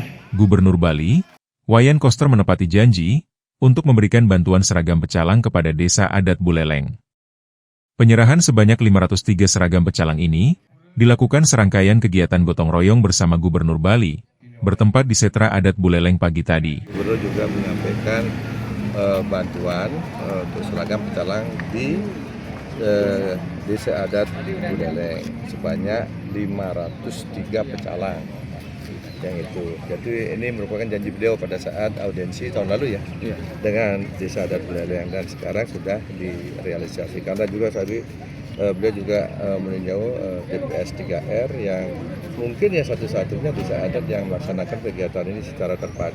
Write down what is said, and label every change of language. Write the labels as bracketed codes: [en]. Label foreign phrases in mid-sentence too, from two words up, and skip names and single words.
[id] Gubernur Bali, Wayan Koster menepati janji untuk memberikan bantuan seragam pecalang kepada Desa Adat Buleleng. Penyerahan sebanyak 503 seragam pecalang ini dilakukan serangkaian kegiatan gotong royong bersama Gubernur Bali, bertempat di Setra Adat Buleleng pagi tadi. Gubernur juga menyampaikan bantuan untuk seragam pecalang di Desa Adat Buleleng sebanyak 503 pecalang yang itu. Jadi ini merupakan janji beliau pada saat audiensi tahun lalu ya, dengan Desa Adat Buleleng, dan sekarang sudah direalisasikan. Dan juga tadi beliau juga meninjau TPS 3R yang mungkin ya satu-satunya desa adat yang melaksanakan kegiatan ini secara terpadu.